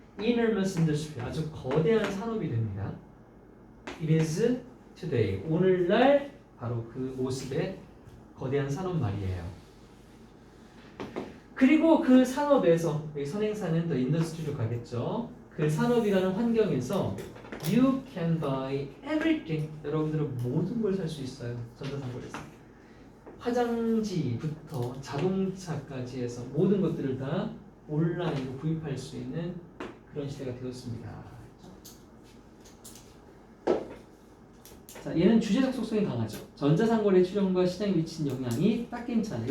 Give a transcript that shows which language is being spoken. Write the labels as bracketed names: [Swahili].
[English] enormous industry. [Korean] 아주 거대한 산업이 됩니다. [English] It is today. [Korean] 오늘날 바로 그 모습의 거대한 산업 말이에요. 그리고 그 산업에서 여기 선행사는 더 인더스트리로 가겠죠. 그 산업이라는 환경에서 [English] you can buy everything. [Korean] 여러분들은 모든 걸 살 수 있어요. 전자상거래에서. 화장지부터 자동차까지 해서 모든 것들을 다 온라인으로 구입할 수 있는 그런 시대가 되었습니다. 자, 얘는 주제적 속성이 강하죠. 전자상거래 출현과 시장에 미친 영향이 딱 괜찮아요.